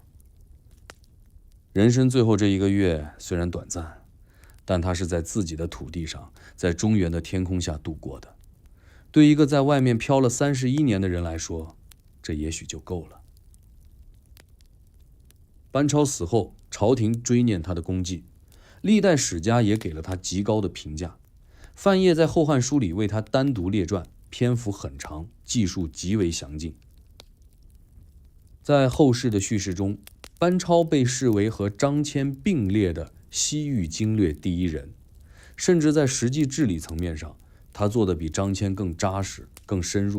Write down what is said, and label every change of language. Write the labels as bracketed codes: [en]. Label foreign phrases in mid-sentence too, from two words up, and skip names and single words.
[zh] 人生最後這1個月雖然短暫，但他是在自己的土地上，在中原的天空下度過的。對一個在外面飄了31年的人來說，這也許就夠了。班超死後，朝廷追念他的功績，歷代史家也給了他極高的評價。范晔在《後漢書》裡為他單獨列傳，篇幅很長，記述極為詳盡。在後世的敘事中，班超被視為和張騫並列的西域經略第一人，甚至在實際治理層面上，他做的比張騫更扎實、更深入。